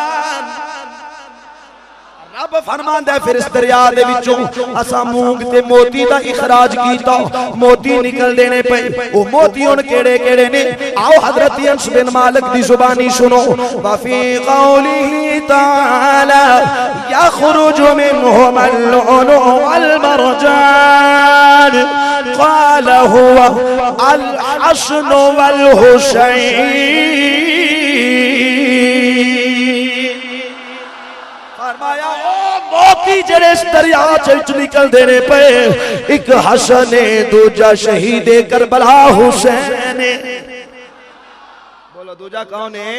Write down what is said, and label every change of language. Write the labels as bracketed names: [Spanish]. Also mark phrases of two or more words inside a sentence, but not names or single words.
[Punjabi] رب فرماندا ہے پھر اس دریا دے وچوں اساں مونگ تے موتی دا اخراج کیتا، موتی نکل دینے پے. او موتی ہن کیہڑے کیہڑے نے؟ آؤ حضرت انس بن مالک دی زبانی سنو. [Arabic] وفي قوله تعالى يخرج منهما اللؤلؤ والمرجان قال هو الحسن والحسين. [Punjabi] فرمایا موتی جیہڑے اس دریا چ نکل دینے پے، ایک حسن ہے، دوجا شہید کربلا حسین. بولو دوجا کون ہے?